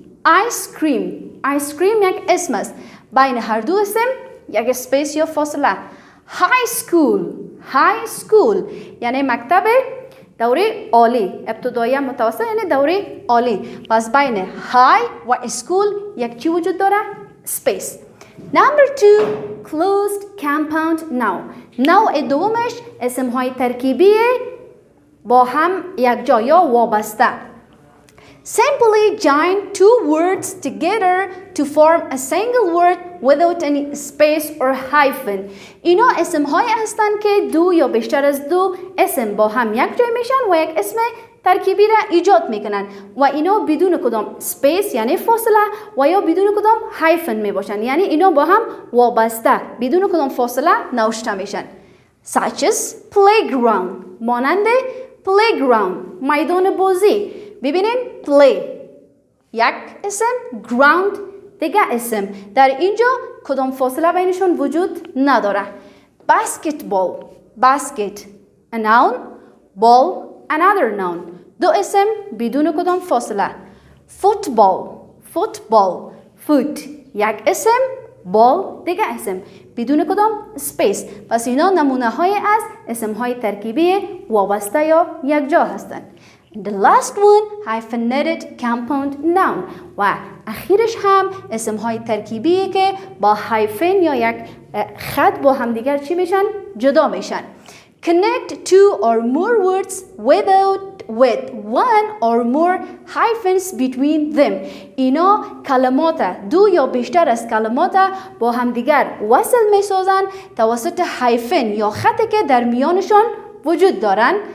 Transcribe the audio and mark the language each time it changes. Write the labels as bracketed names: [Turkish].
[Persian] ice cream یک اسم است. بین هر دو اسم یک سپیس یا فاصله. high high school یعنی مکتب دوره عالی ابتدایی متوسط یعنی دوره عالی پس بین high و school یک چی وجود داره؟ space. [English] Number 2 closed compound noun. [Persian] نوع دومش اسم های ترکیبی با هم یک جا یا وابسته. [English] Simply join two words together to form a single word without any space or hyphen. [Persian] اینا اسم های هستند که دو یا بیشتر از دو اسم با هم یک جای میشن و یک اسم ترکیبی را ایجاد میکنن و اینا بدون کدام space یعنی فاصله و یا بدون کدام hyphen میباشن یعنی اینا با هم وابسته بدون کدام فاصله نوشته میشن. [English] Such as playground [Persian] مانند [English] playground [Persian] میدان بازی. ببینین play یک اسم ground دیگه اسم در اینجا کدام فاصله بینشون وجود نداره. [English] basketball basket a noun ball another noun [Persian] دو اسم بدون کدام فاصله. football foot یک اسم ball دیگه اسم بدون کدام space. پس اینا نمونه های از اسم های ترکیبی وابسته یا یک جا هستند. [English] The last one hyphenated compound noun [Persian] و اخیرش هم اسم های ترکیبی که با hyphen یا یک خط با هم دیگر چی میشن؟ جدا میشن. [English] Connect two or more words with one or more hyphens between them. [Persian] اینا کلمات دو یا بیشتر از کلمات با هم دیگر وصل میسازن توسط hyphen یا خطی که در میانشان وجود دارن.